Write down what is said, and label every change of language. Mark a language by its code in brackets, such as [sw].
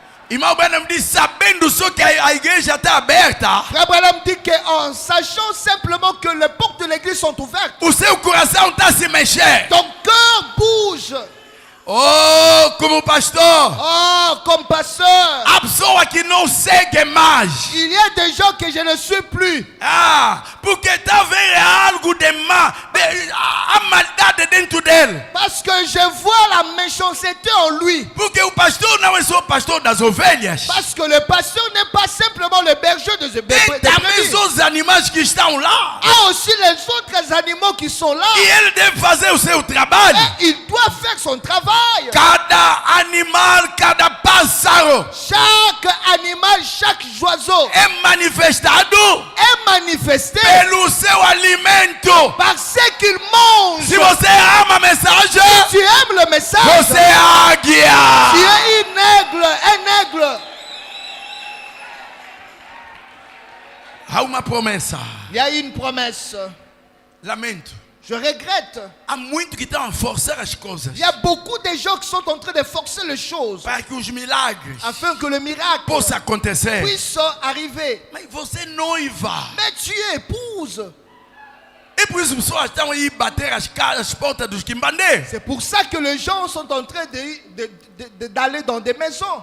[pt] Irmão Branham diz, sabendo só que a igreja está aberta, [fr] Frère Branham dit qu'en sachant simplement que les portes de l'église sont ouvertes, [pt] o seu coração está se mexendo. [fr] ton cœur bouge. [pt] Oh, como pastor, [fr] Oh, comme pasteur, [pt] a pessoa que não segue mais. [fr] il y a des gens que je ne suis plus. [pt] Porque está vendo algo de mal, a maldade dentro dele. [fr] Parce que je vois la méchanceté en lui. [pt] Porque o pastor não é só pastor das ovelhas. [fr] Parce que le pasteur n'est pas simplement le berger des [pt] Tem também [fr] brebis. [pt] os animais que estão lá. [fr] Il y a aussi les autres animaux qui sont là. [pt] E ele deve fazer o seu trabalho. [fr] Et il doit faire son travail. [pt] Cada animal, cada pássaro [fr] chaque animal, chaque oiseau [pt] é manifestado [fr] est manifesté [pt] pelo seu alimento. [fr] par ce qu'il mange. [pt] Se você ama a mensagem, [fr] Tu aimes le message, [pt] você é águia. [fr] tu es un aigle. [pt] Há uma promessa. [fr] Il y a une promesse. [pt] Lamento. [fr] Je regrette. [pt] Há muito que estão a forçar as coisas [fr] Il y a beaucoup de gens qui sont en train de forcer les choses [pt] para que os milagres [fr] afin que le miracle [pt] possam acontecer. [fr] puisse arriver. [pt] Mas você é noiva. [fr] Mais tu es épouse. [pt] E por isso as pessoas estão aí bater as portas dos quimbandê. [fr] C'est pour ça que les gens sont en train d'aller dans des maisons.